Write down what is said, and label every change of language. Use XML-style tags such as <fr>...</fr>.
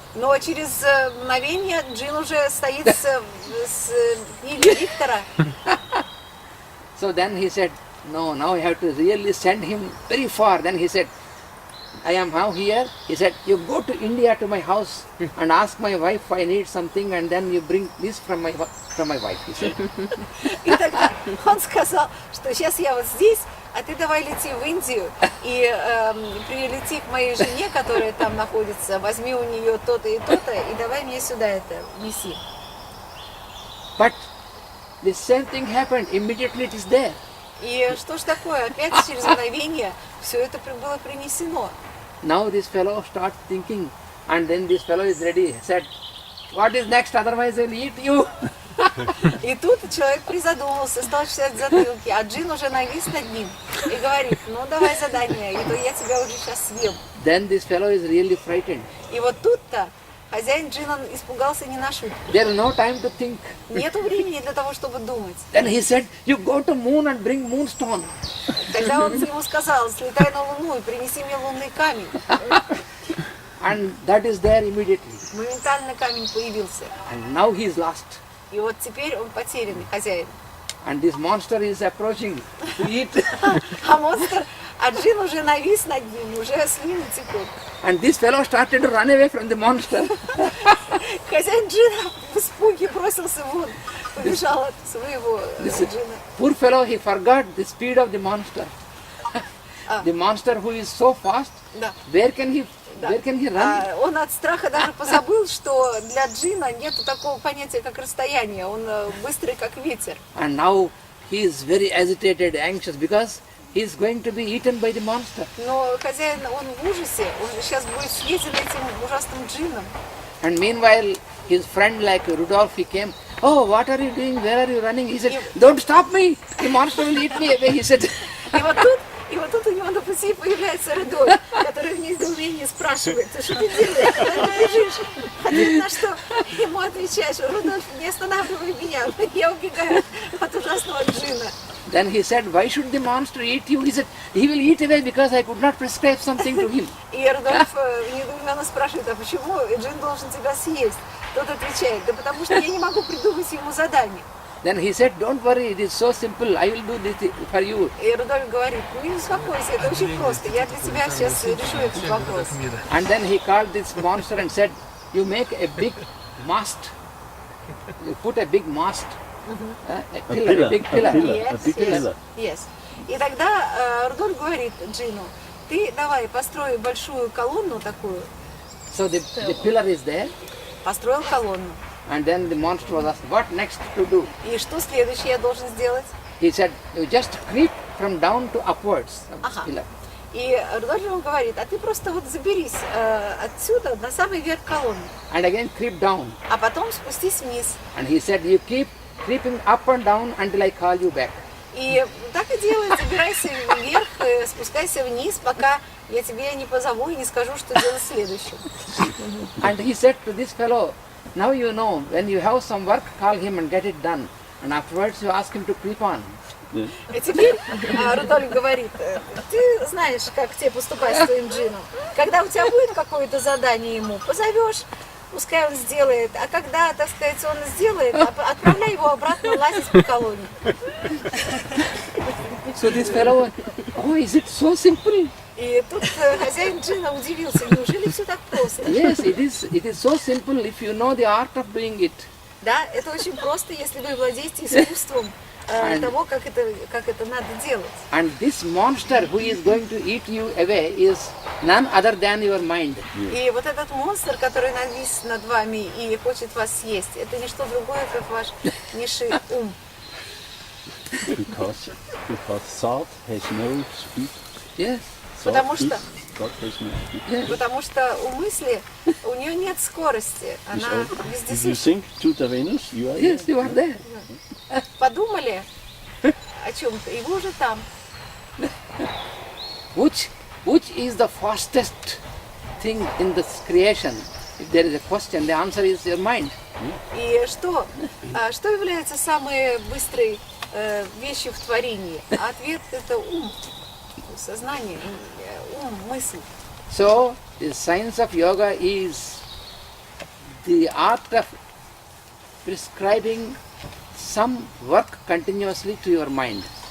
<ru>Но через мгновение джин уже стоит с книгой Виктора.</ru> <en>So then he said, no, now I have to really send him very far. Then he said, I am now here. He said, you go to India to my house and ask my wife I need something, and then you bring this from my wife, he said.</en> <ru>И тогда он сказал, что сейчас я вот здесь, а ты давай лети в Индию и прилети к моей жене, которая там находится, возьми у нее то-то и то-то, и давай мне сюда это неси.</ru> <en>But the same thing happened. Immediately it is there.</en> <ru>И что ж такое? Опять через мгновение все это было принесено.</ru> <en>Now this fellow starts thinking, and then this fellow is ready. He said, what is next? Otherwise I will eat you.</en> <ru>И тут человек призадумался, стал чесать затылки, а джин уже навис над ним и говорит: ну давай задание, и то я тебя уже сейчас съем.</ru> <en>Then this fellow is really frightened.</en> <ru>И вот тут-то хозяин джина испугался не на шутку.</ru> <en>There is no time to think.</en> <ru>Нету времени для того, чтобы думать.</ru> <en>Then he said, you go to moon and bring moonstone.</en> <ru>Тогда он ему сказал: слетай на Луну и принеси мне лунный камень.</ru> <en>And that is there immediately.</en> <ru>Моментально камень появился.</ru> <en>And now he is lost.</en> <ru>И вот теперь он потерянный хозяин.</ru> <en>And this monster is approaching to eat.</en> <ru>А монстр, а джин уже навис над ним, уже слюни текут.</ru> <en>And this fellow started to run away from the monster.</en> <ru>Хозяин джина в испуге бросился вон, побежал от своего джина.</ru> <en>Poor fellow, he forgot the speed of the monster. The monster who is so fast,</en> <ru>Да.</ru> <en>where can he run?</en> <ru>Он от страха даже позабыл, что для джина нет такого понятия, как расстояние. Он быстрый, как ветер.</ru> <en>And now he is very agitated, anxious, because he is going to be eaten by the monster.</en> <ru>Но хозяин, он в ужасе, он сейчас будет съеден этим ужасным джином.</ru> <en>And meanwhile, his friend like Rudolph, he came, oh, what are you doing? Where are you running? He said, don't stop me. The monster will eat me away, he said.</en> <ru>И вот тут И вот тут у него на пути появляется Рудольф, который в недоумении спрашивает: ты что ты делаешь? Куда ты бежишь? А ты на что ему отвечаешь: Рудольф, не останавливай меня, я убегаю от ужасного джина.</ru> <en>Then he said, why should the monster eat you? He said, he will eat away because I could not prescribe something to him.</en> <ru>И Рудольф недоуменно спрашивает: а почему джин должен тебя съесть? Тот отвечает: да потому что я не могу придумать ему задание.</ru> <en>Then he said, don't worry, it is so simple, I will do this for you.</en> <ru>И Рудольф говорит: ну не успокойся, это очень просто, я для тебя сейчас решу этот вопрос.</ru> <en>And then he called this monster and said, you make a big mast, you put a big mast, a pillar, a big pillar. Yes.</en> <ru>И тогда Рудольф говорит джину: ты давай построй большую колонну такую.</ru> <en>So the pillar is there.</en> <ru>Построил колонну.</ru> <en>And then the monster was asked, what next to do?</en> <ru>И что следующее я должен сделать?</ru> <en>He said, you just creep from down to upwards of this pillar.</en> <ru>И Рудольф ему говорит: а ты просто вот заберись отсюда на самый верх колонны.</ru> <en>And again creep down.</en> <ru>А потом спустись вниз.</ru> <en>And he said, you keep creeping up and down until I call you back.</en> <ru>И так и делай, забирайся вверх, спускайся вниз, пока я тебе не позову и не скажу, что делать следующим.</ru> <en>And he said to this fellow, now you know, when you have some work, call him and get it done. And afterwards you ask him to creep on.</en> <ru>И теперь Рудольф говорит: ты знаешь, как тебе поступать с твоим джином. Когда у тебя будет какое-то задание ему, позовешь, пускай он сделает. А когда, так сказать, он сделает, отправляй его обратно лазить по колонне.</ru> <en>So this fellow, oh, is it so simple?</en> <ru>И тут хозяин джина удивился: неужели все так просто?</ru> <en>Yes, it is so simple if you know the art of doing it.</en> <ru>Да, это очень просто, если вы владеете искусством того, как это надо делать.</ru> <en>And this monster who is going to eat you away is none other than your mind.</en> <ru>И вот этот монстр, который навис над вами и хочет вас съесть, это не что другое, как ваш низший ум.</ru> <en>Because thought has no speed. Yes.</en> <ru>Потому что,</ru> <en>God has no speed.</en> <ru>потому что у мысли, у нее нет скорости, она</ru> <en>If you</en> <ru>вездесуща.</ru> <en>think to the Venus, you are Yes, you are there.</en> <ru>Подумали о чем-то, и вы уже там.</ru> <en>Which is the fastest thing in this creation? If there is a question, the answer is your mind.</en> <ru>И что является самой быстрой вещью в творении? А ответ — это ум, сознание, ум, мысль.</ru> <en>So the science of yoga is the art of prescribing some work continuously to your mind.</en>